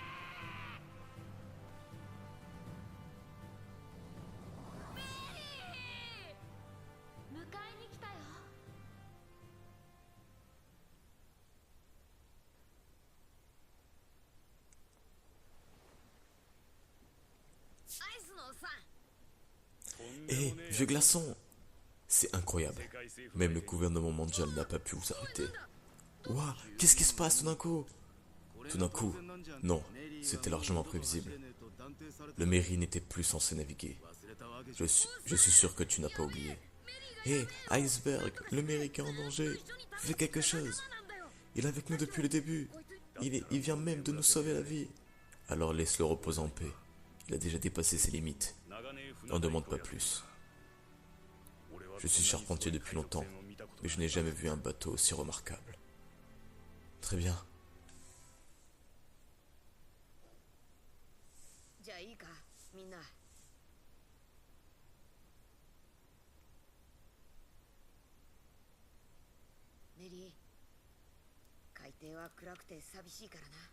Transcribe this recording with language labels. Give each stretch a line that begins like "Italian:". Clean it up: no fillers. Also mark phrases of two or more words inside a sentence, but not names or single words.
Japanese: メリー！迎えに来たよ。アイスのおっさん。
French: Hé, vieux glaçon! C'est incroyable. Même le gouvernement mondial n'a pas pu vous arrêter. Ouah, qu'est-ce qui se passe tout d'un coup? Tout d'un coup? Non, c'était largement prévisible. Le Mary n'était plus censé naviguer. Je suis sûr que tu n'as pas oublié. Hé, Iceberg, le Mary est en danger. Fais quelque chose. Il est avec nous depuis le début. Il vient même de nous sauver la vie. Alors laisse-le reposer en paix. Il a déjà dépassé ses limites. N'en demande pas plus. Je suis charpentier depuis longtemps, mais je n'ai jamais vu un bateau aussi remarquable. Très bien.
Japanese: じゃあいいか、みんな。メリー、海底は暗くて寂しいからな。